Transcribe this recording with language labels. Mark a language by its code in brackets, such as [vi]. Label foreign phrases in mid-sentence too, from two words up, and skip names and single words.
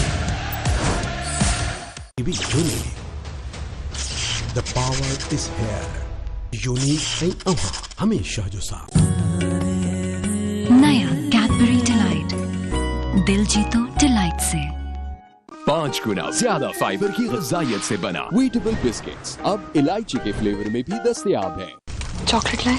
[en] The power is here. [sd] यूनिक ऐं अव्हां हमेशा जो साथ। [ur] نیا کیڈبری ڈیلائٹ، دل جیتو ڈیلائٹ سے. 5 گنا زیادہ فائبر کی غذائیت سے بنا ویٹیبل بسکٹس اب الائچی کے فلیور میں بھی دستیاب ہے. چاکلیٹ لائے?